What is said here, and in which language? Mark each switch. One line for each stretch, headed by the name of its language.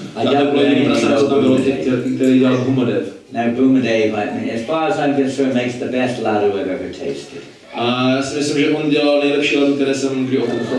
Czech: A to bylo jediný prasad, co tam bylo, který dělal Boomadave.
English: Now Boomadave, I mean, as far as I'm concerned, makes the best Laddu I've ever tasted.
Czech: A já si myslím, že on dělal nejlepší laddu, které jsem kdy ochutnal.